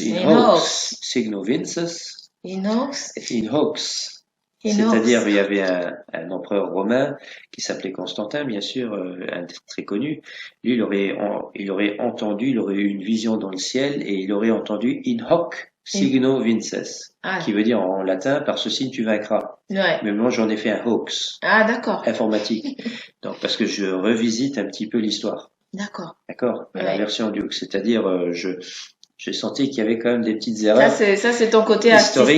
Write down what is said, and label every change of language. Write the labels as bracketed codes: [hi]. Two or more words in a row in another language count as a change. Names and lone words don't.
[la] In Inox. Hocs Signo Vinces, Inox. In Hocs. Inox. [fr] C'est-à-dire, il y avait un empereur romain qui s'appelait Constantin, bien sûr, un très connu. Lui, il aurait entendu, il aurait eu une vision dans le ciel et il aurait entendu [la] In hoc In- signo vinces, [fr] Ah, qui veut dire en latin, par ce signe tu vaincras. ouais. Mais moi, j'en ai fait un hoax Ah, d'accord. informatique. Donc, parce que je revisite un petit peu l'histoire. D'accord. D'accord? À la Ouais. version du hoax. C'est-à-dire, j'ai senti qu'il y avait quand même des petites Ça, erreurs c'est ton côté historiques.